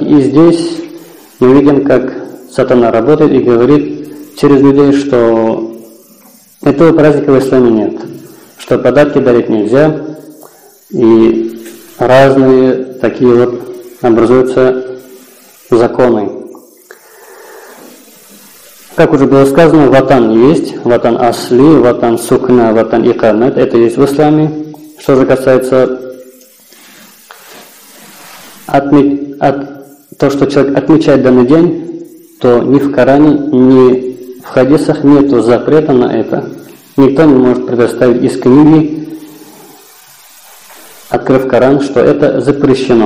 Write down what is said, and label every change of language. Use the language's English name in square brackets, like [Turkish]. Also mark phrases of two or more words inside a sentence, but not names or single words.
[Russian] И здесь мы видим, как сатана работает и говорит через людей, что этого праздника в исламе нет, что подарки дарить нельзя, и разные такие вот образуются законы. Как уже было сказано, ватан есть, [Arabic] وطن أصلي، وطن سكنى، وطن إقامة. [Russian] Это есть в исламе. Что же касается то, что человек отмечает данный день, то ни в Коране, ни в хадисах нету запрета на это. Никто не может предоставить из книги, открыв Коран, что это запрещено.